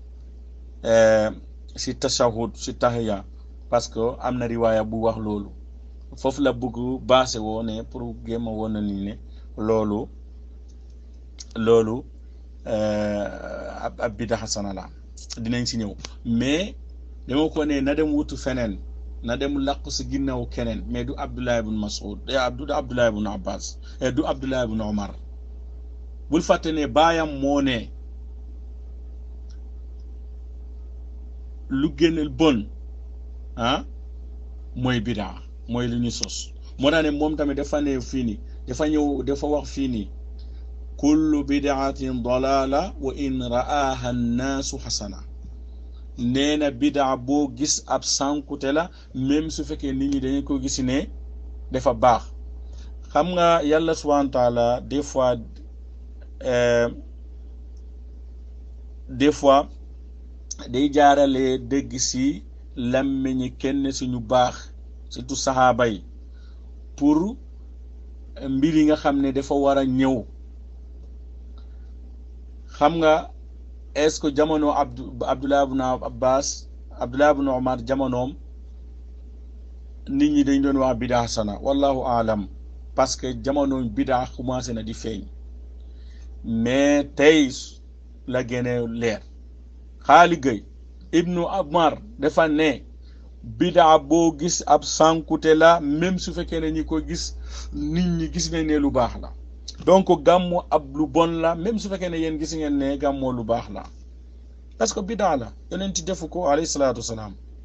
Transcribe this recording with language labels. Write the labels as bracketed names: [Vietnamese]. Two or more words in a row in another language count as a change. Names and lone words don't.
[Wolof] tashahud si tahiya [French] parce que [Wolof] am na riwaaya bu wax loolu foofu la bëgg baase woo ne pour gémma woon na ni ne loolu ab [Arabic] بدعة حسنة [Wolof] la dinañ si ñëw mais dama ko ne na dem wutu feneen na dem làqu si ginnaaw keneen mais du Abdullah ibn Mas'ud du Abdullah ibn Abbas du Abdullah ibn Omar bul fàtte ne baayam moo ne lu génneel bon mooy bidaa mooy lu ñu sos moo tax ne moom tamit dafa ne fii nii dafa wax fii nii [Arabic] كل بدعة ضلالة وإن رآها الناس حسنة [Wolof] nee na bidaa boo gis ab sankute [French] la même [Wolof] su fekkee nit ñi dañu ko gis ne dafa baax xam nga yàlla [Arabic] سبحانه وتعالى [French] des fois [Wolof] day jaarale dégg si làmmiñi kenn suñu baax surtout saxaaba yi pour mbir yi nga xam ne dafa war a ñëw xam nga [French] est-ce que [Wolof] jamono Abdullah ibn Abbas Abdullah ibn Omar jamonoom nit ñi dañ doon wax [Arabic] بدعة حسنة والله أعلم [French] parce que [Wolof] jamono bida commencé na di feeñ mais tey la génne leer xaali gay ibnu Umar dafa ne bida boo gis ab sankute [French] la même [Wolof] su fekkee ne ñi ko gis nit ñi gis nañ ne lu baax la donc gàmmu ab lu bon [French] la même [Wolof] su fekkee ne yéen gis ngeen ne gàmmoo lu baax la [French] parce que [Wolof] bidaa la yonent defu ko [Arabic] عليه الصلاة والسلام